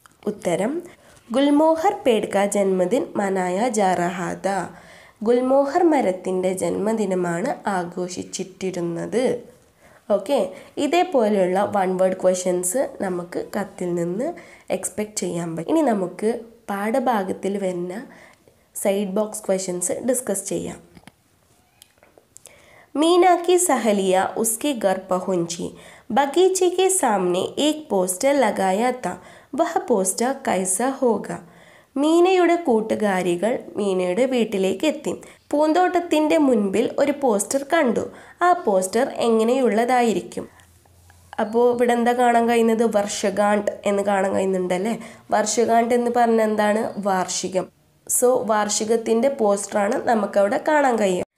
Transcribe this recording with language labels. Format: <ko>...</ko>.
<ml>ഉത്തരം</ml> <hi>ഗുൽമോഹർ പേഡ് കാ ജന്മദിൻ മനായ ജാ രഹാ താ,</hi> <ml>ഗുൽമോഹർ മരത്തിൻ്റെ ജന്മദിനമാണ് ആഘോഷിച്ചിട്ടിരുന്നത്. ഓക്കെ, ഇതേപോലെയുള്ള വൺ വേർഡ് ക്വസ്റ്റ്യൻസ് നമുക്ക് കത്തിൽ നിന്ന് എക്സ്പെക്റ്റ് ചെയ്യാൻ പറ്റും. ഇനി നമുക്ക് പാഠഭാഗത്തിൽ വരുന്ന സൈഡ് ബോക്സ് ക്വസ്റ്റ്യൻസ് ഡിസ്കസ് ചെയ്യാം.</ml> <hi>मीना की सहेलियाँ उसके घर पहुंची, बगीचे के सामने एक पोस्टर लगाया था, वह पोस्टर कैसा होगा?</hi> <ml>മീനയുടെ കൂട്ടുകാരികൾ മീനയുടെ വീട്ടിലേക്ക് എത്തി. പൂന്തോട്ടത്തിൻ്റെ മുൻപിൽ ഒരു പോസ്റ്റർ കണ്ടു. ആ പോസ്റ്റർ എങ്ങനെയുള്ളതായിരിക്കും? അപ്പോൾ ഇവിടെ എന്താ കാണാൻ കഴിയുന്നത്? വർഷഗാണ്ട് എന്ന് കാണാൻ കഴിയുന്നുണ്ടല്ലേ. വർഷഗാണ്ട് എന്ന് പറഞ്ഞാൽ എന്താണ്? വാർഷികം. സോ വാർഷികത്തിൻ്റെ പോസ്റ്ററാണ് നമുക്കവിടെ കാണാൻ കഴിയുക.</ml>